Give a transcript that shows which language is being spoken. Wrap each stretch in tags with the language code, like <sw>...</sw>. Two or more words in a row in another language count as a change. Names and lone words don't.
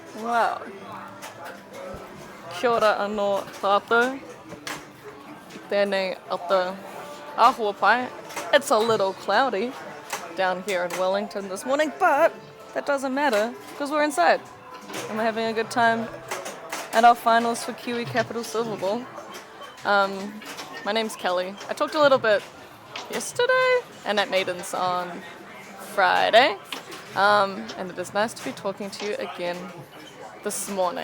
<mi>Wow. Kia ora anō tātou. Tēnei ata āhua pai.</mi> <en>It's a little cloudy down here in Wellington this morning, but that doesn't matter because we're inside and we're having a good time at our finals for Kiwi Capital Silver Ball. My name's Kelly. I talked a little bit yesterday and at Maidens on Friday, and it is nice to be talking to you again this morning.</en>